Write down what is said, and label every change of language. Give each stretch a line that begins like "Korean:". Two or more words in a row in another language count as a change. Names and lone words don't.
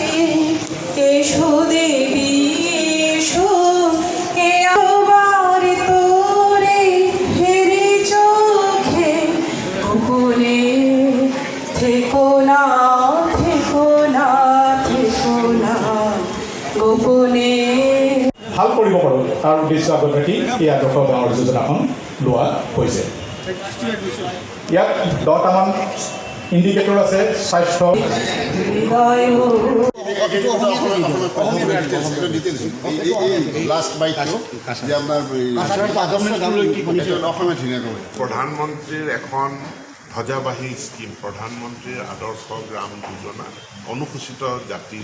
Bangla: এসো দেবী এসো এ একবার তোরে হেরি চোখে। গোপনে থেকো না থেকো না থেকো না গোপনে।
Assamese: ভাল কৰিব পাৰোঁ তাৰ উদ্দেশ্য আগত ৰাখি এই আদৰ্শ গাঁৱৰ যোজনাখন লোৱা হৈছে। ইয়াত 10টামান ইণ্ডিকেটৰ আছে। স্বাস্থ্য প্ৰধানমন্ত্ৰীৰ এখন ধ্বজাবাহী স্কিম, প্ৰধানমন্ত্ৰীৰ আদৰ্শ গ্ৰাম যোজনা অনুসূচিত জাতিৰ